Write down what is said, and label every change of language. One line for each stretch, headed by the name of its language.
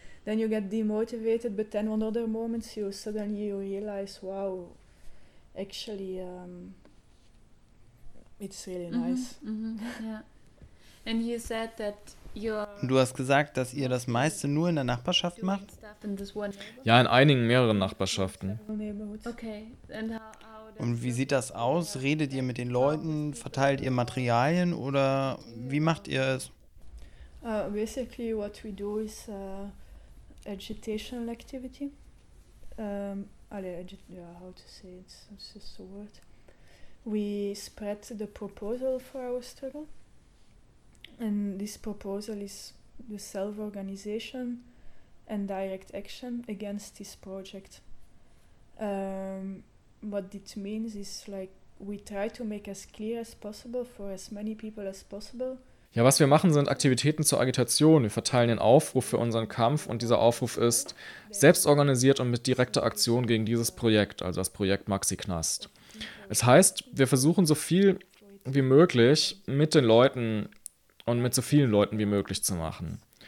English: then you get demotivated, but then on other moments you suddenly you realize, wow, actually it's really mm-hmm, nice. Mm-hmm, yeah. And you said that you're
German: du hast gesagt, dass ihr das meiste nur in der Nachbarschaft macht? Ja, in einigen mehreren Nachbarschaften.
English: Okay. And
German: Und wie sieht das aus? Redet ihr mit den Leuten? Verteilt ihr Materialien? Oder wie macht ihr es?
English: Basically what we do is agitational activity. How to say it? It's just a word. We spread the proposal for our struggle. And this proposal is the self-organization and direct action against this project. What it means is like we try to make as clear as possible for as many people as possible.
German: Ja, was wir machen, sind Aktivitäten zur Agitation. Wir verteilen den Aufruf für unseren Kampf und dieser Aufruf ist selbstorganisiert und mit direkter Aktion gegen dieses Projekt, also das Projekt Maxi-Knast. Es heißt, wir versuchen so viel wie möglich mit den Leuten und mit so vielen Leuten wie möglich zu machen.